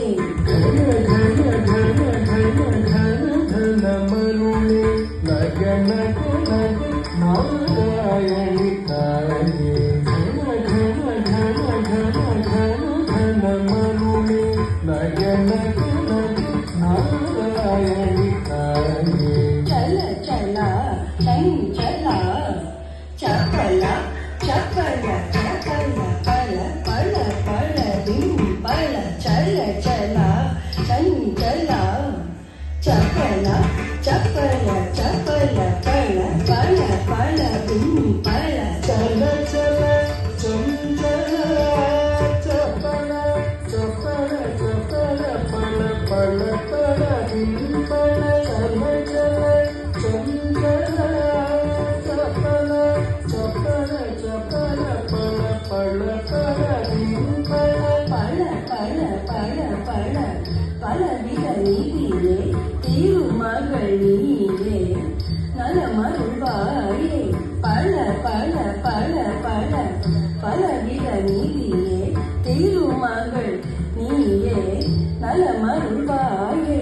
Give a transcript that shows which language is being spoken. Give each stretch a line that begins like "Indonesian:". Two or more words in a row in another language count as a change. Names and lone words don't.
Tamil: கன கன கன கன கன கன மருளே நக நக நக நாராயணி தாயே கன கன கன கன கன கன மருளே நக நக நக நாராயணி தாயே
Sanskrit: चल चला चंचला चपला चपला चपला पल पल पल दिन पल चल चला चंचला चपला चपला चपला पल पल पल दिन पल चल चल चंचला चपला चपला चपला पल पल पल दिन पल चल चल चंचला चपला चपला चपला पल पल पल दिन पल
Tamil: பல பல பல பல பலவித நீதியே திருமகள் நீயே நலமருள்வாயே பல பல பல பல பலவித நீதியே திருமகள் நீயே நலமருள்வாயே